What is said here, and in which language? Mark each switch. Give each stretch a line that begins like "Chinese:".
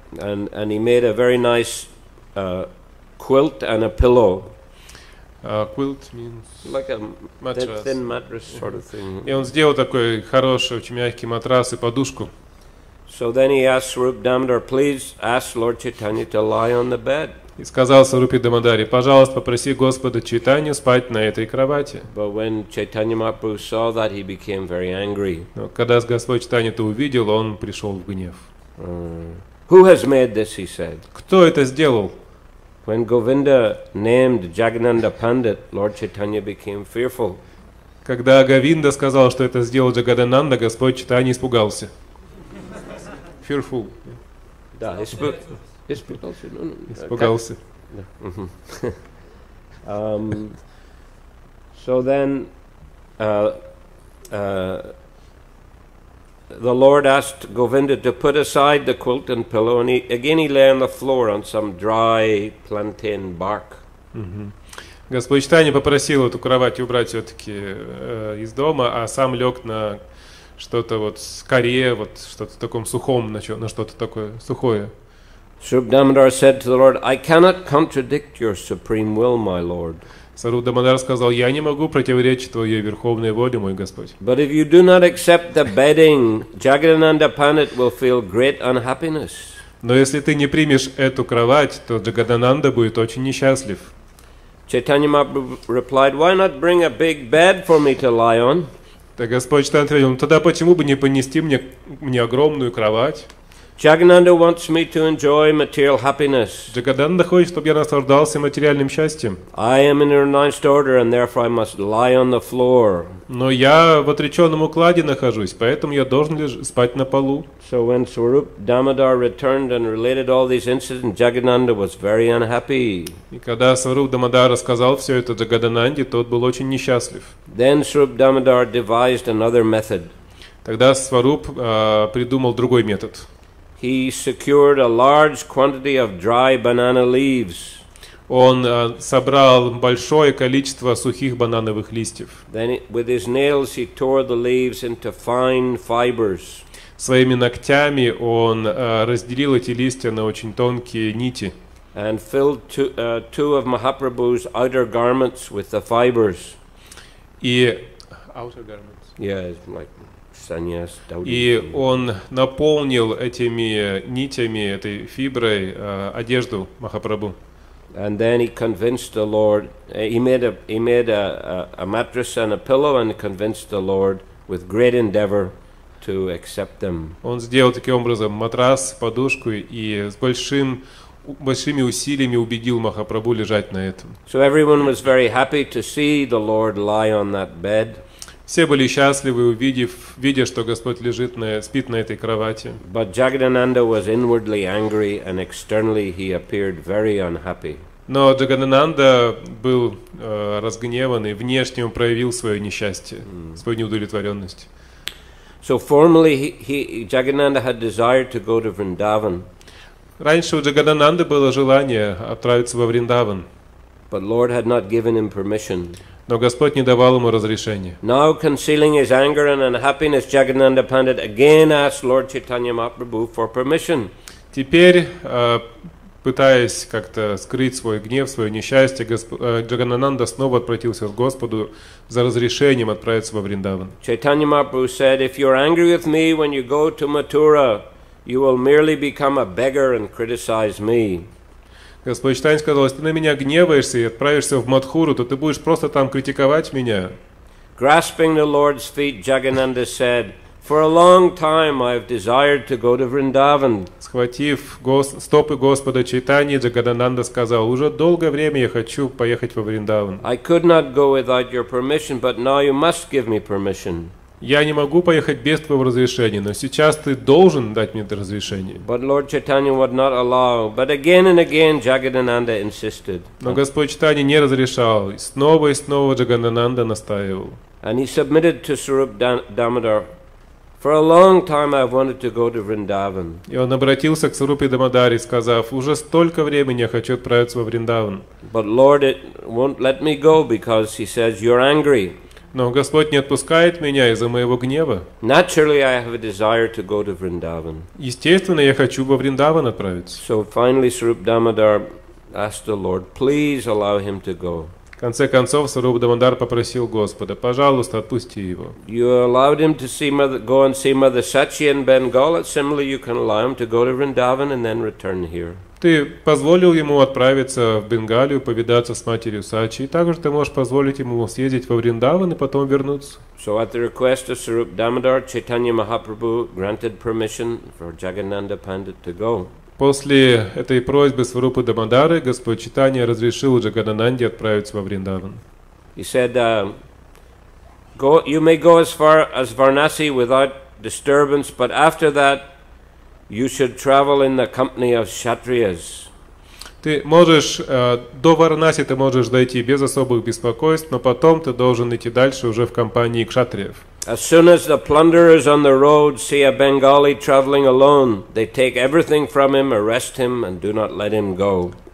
English: And he made a very nice quilt and a pillow. Quilt means Like a mattress. thin mattress sort of thing.
Russian: И он сделал такой хороший, очень мягкий матрас и подушку.
English: So then he asked Swarup Damodar, please ask Lord Chaitanya to lie on the bed.
Russian: И сказал Сварупе Дамодари: пожалуйста, попроси Господа Чайтанью спать на этой кровати.
English: But when Chaitanya Mahaprabhu saw that, he became very angry.
Russian: Но когда Господь Чайтанья это увидел, он пришел в гнев.
English: Who has made this, he said.
Russian: Кто это сделал?
English: When Govinda named Jagannatha Pandit, Lord Chaitanya became fearful.
Russian: Когда Говинда сказал, что это сделал Джагадананда, Господь Чайтанья испугался.
English: Fearful.
Russian: Да, испугался. Испугался.
English: So then, the Lord asked Govinda to put aside the quilt and pillow, and he lay on the floor on some dry plantain bark.
Russian: Господь Чайтанья попросил эту кровать убрать все-таки из дома, а сам лег на что-то вот с коре, вот что-то в таком сухом, на что-то такое сухое.
English: Swarup Damodar said to the Lord, I cannot contradict your supreme will, my Lord.
Russian: Сварупа Дамодар сказал: я не могу противоречить твоей верховной воле, мой Господь.
English: But if you do not accept the bedding, Jagadananda Pandit will feel great unhappiness.
Russian: Но если ты не примешь эту кровать, то Джагадананда будет очень несчастлив.
English: Chaitanya Mahaprabhu replied, why not bring a big bed for me to lie on?
Russian: Так Господь Чайтанья ответил: ну тогда почему бы не понести мне огромную кровать?
English: Jagadananda wants me to enjoy material happiness.
Russian: Джагадананда хочет, чтобы я наслаждался материальным счастьем.
English: I am in a renounced order, and therefore I must lie on the floor.
Russian: Но я в отреченном укладе нахожусь, поэтому я должен спать на полу.
English: So when Swarup Damodar returned and related all these incidents, Jagadananda was very unhappy.
Russian: И когда Сварупа Дамодар рассказал все это Джагадананде, тот был очень несчастлив.
English: Then Swarup Damodar devised another method.
Russian: Тогда Сваруп придумал другой метод.
English: He secured a large quantity of dry banana leaves.
Russian: Он собрал большое количество сухих банановых листьев.
English: Then with his nails he tore the leaves into fine fibers.
Russian: Своими ногтями он разделил эти листья на очень тонкие нити.
English: And filled two of Mahaprabhu's outer garments with the fibers.
Russian: И
English: outer garments. Yeah, it's like sannyas.
Russian: И он наполнил этими нитями, этой фиброй одежду Махапрабху.
English: And then he convinced the Lord. He made a mattress and a pillow and convinced the Lord with great endeavor to accept them.
Russian: Он сделал таким образом матрас, подушку и с большими усилиями убедил Махапрабху лежать на этом.
English: So everyone was very happy to see the Lord lie on that bed.
Russian: Все были счастливы, видя, что Господь спит на этой кровати.
English: But Jagadananda was inwardly angry, and externally he appeared very unhappy.
Russian: Но Джагадананда был разгневан, и внешне он проявил свое несчастье, свою неудовлетворенность.
English: So formally, Jagadananda had desired to go to Vrindavan.
Russian: Раньше у Джагадананды было желание отправиться во Вриндаван.
English: But Lord had not given him permission.
Russian: Но Господь не давал ему разрешения.
English: Now, concealing his anger and unhappiness, Jagadananda Pandit again asked Lord Chaitanya Mahaprabhu for permission.
Russian: Теперь, пытаясь как-то скрыть свой гнев, свое несчастье, Джаганананда снова обратился к Господу за разрешением отправиться во Вриндаван.
English: Chaitanya Mahaprabhu said, if you're angry with me when you go to Mathura, you will merely become a beggar and criticize me.
Russian: Господь Чайтанья сказал: если ты на меня гневаешься и отправишься в Мадхуру, то ты будешь просто там критиковать меня.
English: Grasping the Lord's feet, Jagadananda said, for a long time I have desired to go to Vrindavan.
Russian: Схватив стопы Господа Чайтаньи, Джагадананда сказал: уже долгое время я хочу поехать во Вриндаван.
English: I could not go without your permission, but now you must give me permission.
Russian: Я не могу поехать без твоего разрешения, но сейчас ты должен дать мне это разрешение.
English: But Lord Chaitanya would not allow. But again and again Jagadananda insisted.
Russian: Но Господь Чайтанья не разрешал, и снова Джагадананда настаивал.
English: And he submitted to Swarup Damodar. For a long time I wanted to go to Vrindavan.
Russian: И он обратился к Сварупе Дамодаре, сказав: уже столько времени я хочу отправиться во Вриндаван.
English: But Lord won't let me go because he says you're angry.
Russian: Но Господь не отпускает меня из-за моего гнева.
English: Naturally, I have a desire to go to Vrindavan.
Russian: Естественно, я хочу во Вриндаван отправиться.
English: So finally, Swarup Damodar asked the Lord, please allow him to go.
Russian: В конце концов, Сварупа Дамодар попросил Господа: пожалуйста, отпусти его.
English: You allowed him to go and see Mother Sachi in Bengal. Similarly, you can allow him to go to Vrindavan and then return here.
Russian: Ты позволил ему отправиться в Бенгалию, повидаться с матерью Сачи, и также ты можешь позволить ему съездить во Вриндаван и потом вернуться.
English: So at the request of Swarup Damodar, Chaitanya Mahaprabhu granted permission for Jagadananda Pandit to go.
Russian: После этой просьбы Сварупы Дамодары Господь Чайтанья разрешил Джаганананде отправиться во Вриндаван.
English: He said, you may go as far as Varanasi without disturbance, but after that you should travel in the company of Kshatriyas.
Russian: Ты можешь, до Варанаси ты можешь дойти без особых беспокойств, но потом ты должен идти дальше уже в компании кшатриев.
English: As soon as the plunderers on the road see a Bengali traveling alone, they take everything from him, arrest him, and do not let him go.